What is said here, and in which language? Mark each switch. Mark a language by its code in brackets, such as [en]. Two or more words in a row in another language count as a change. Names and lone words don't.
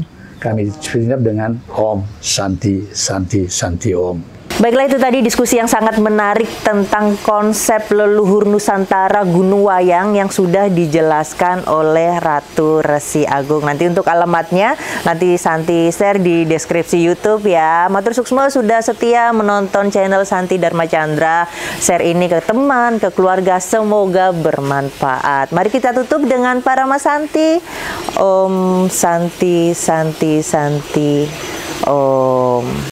[id] Kami siap dengan [sa] Om Santi, Santi, Santi Om. [id] Baiklah, itu tadi diskusi yang sangat menarik tentang konsep leluhur Nusantara Gunung Wayang yang sudah dijelaskan oleh Ratu Resi Agung. Nanti untuk alamatnya, nanti Santi share di deskripsi YouTube ya. [ban] Matur suksma [id] sudah setia menonton channel Santi Dharma Chandra. Share ini ke teman, ke keluarga, semoga bermanfaat. Mari kita tutup dengan Parama Santi. [sa] Om Santi, Santi, Santi, Om.